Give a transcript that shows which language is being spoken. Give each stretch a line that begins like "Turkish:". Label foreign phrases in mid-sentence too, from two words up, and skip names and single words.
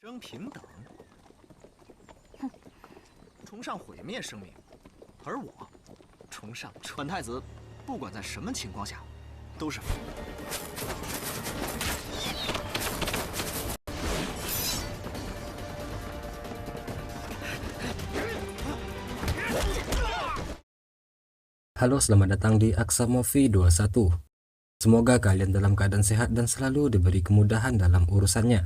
Chinese: 生平等，崇尚毁灭生命，而我崇尚本太子，不管在什么情况下，都是。
Indonesian: Halo, selamat datang di Aksa Movie 21. Semoga kalian dalam keadaan sehat dan selalu diberi kemudahan dalam urusannya.